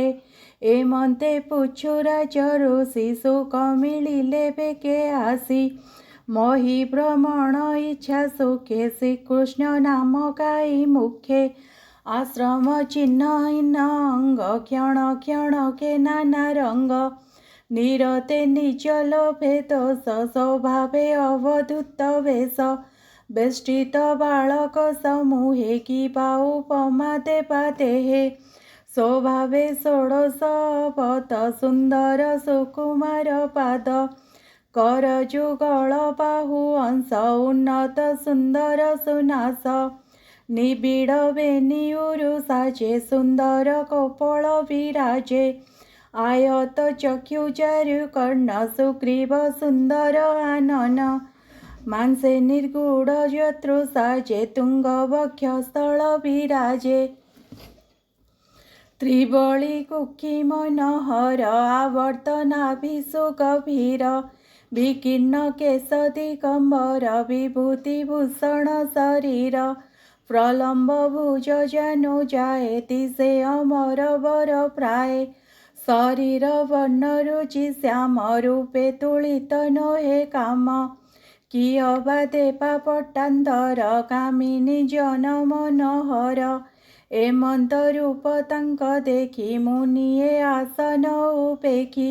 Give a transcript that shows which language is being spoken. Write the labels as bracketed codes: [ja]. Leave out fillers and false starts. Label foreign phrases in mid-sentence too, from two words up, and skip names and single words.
[or] ଏ ମନ୍ତେ ପୁଛୁରାଜ ଋଷି ସୁଖ ମିଳିଲେ ବେକେ ଆସୀ, ମହୀ ଭ୍ରମଣ ଇଚ୍ଛା ସୁଖେ ଶ୍ରୀକୃଷ୍ଣ ନାମ ଗାଈ ମୁଖେ। ଆଶ୍ରମ ଚିହ୍ନ ଇନ ଅଙ୍ଗ କ୍ଷଣ କ୍ଷଣ କେ ନାନା ରଙ୍ଗ, ନିରତେ ନିଜ ଲୋଭେ ଦୋଷ ସ୍ୱଭାବେ ଅବଧୂତ ବେଶ। ବେଷ୍ଟିତ ବାଳକ ସମୂହେ କି ଉପମା ଦେବା ଦେହେ, ସ୍ୱଭାବେ ଷୋଡ଼ଶ ଅବତ ସୁନ୍ଦର ସୁକୁମାର ପାଦ। କର ଯୁଗଳ ବାହୁ ଅଂଶ ଉନ୍ନତ ସୁନ୍ଦର ସୁନାସ, ନିବିଡ଼ ବେଣୀ ଉରୁ ସାଜେ ସୁନ୍ଦର କପୋଳ ବିରାଜେ। ଆୟତ ଚକ୍ଷୁ ଚାରୁ କର୍ଣ୍ଣ ସୁଗ୍ରୀବ ସୁନ୍ଦର ଆନନ, ମାଂସେ ନିର୍ଗୁଣ ଜତ୍ରୁ ସାଜେ ତୁଙ୍ଗ ବକ୍ଷ ସ୍ଥଳ ବିରାଜେ। ତ୍ରିବଳୀ କୁକ୍ଷୀ ମନୋହର ଆବର୍ତ୍ତନାଭିଷୁ ଗଭୀର, ବିକୀର୍ଣ୍ଣ କେଶ ଦିଗମ୍ବର ବିଭୂତି ଭୂଷଣ ଶରୀର। ପ୍ରଲମ୍ବ ଭୁଜ ଜାନୁ ଯାଏ ତିସେ ଅମର ବର ପ୍ରାୟ, ଶରୀର ବର୍ଣ୍ଣ ରୁଚି ଶ୍ୟାମ ରୂପେ ତୁଳିତ ନୋହେ କାମ। କି ଅବା ଦେବା ପଟ୍ଟାନ୍ତର କାମିନୀ ଜନ ମନୋହର, ଏମନ୍ତ ରୂପ ତାଙ୍କ ଦେଖୀ ମୁନିଏ ଆସନ ଉପେଖୀ।